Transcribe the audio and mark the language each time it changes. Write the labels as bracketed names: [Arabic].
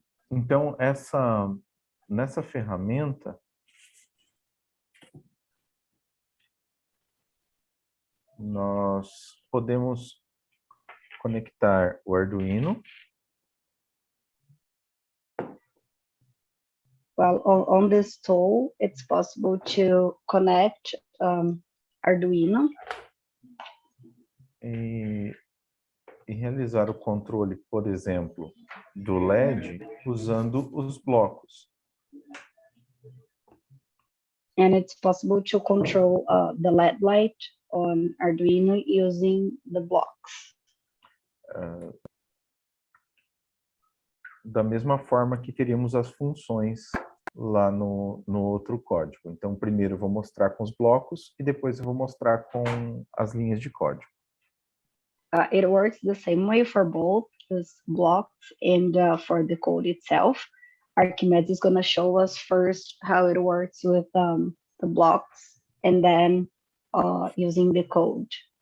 [Portuguese] Então, nessa ferramenta, nós podemos conectar o Arduino. [English] Well, on this tool, it's possible to connect Arduino. [Portuguese] E realizar o controle, por exemplo, do LED usando os blocos. [English] And it's possible to control the LED light on Arduino using the blocks. [Portuguese] Da mesma forma que teríamos as funções lá no outro código. Então, primeiro eu vou mostrar com os blocos e depois eu vou mostrar com as linhas de código. [English] It works the same way for both these blocks and for the code itself. Archimedes is going to show us first how it works with the blocks and then using the code.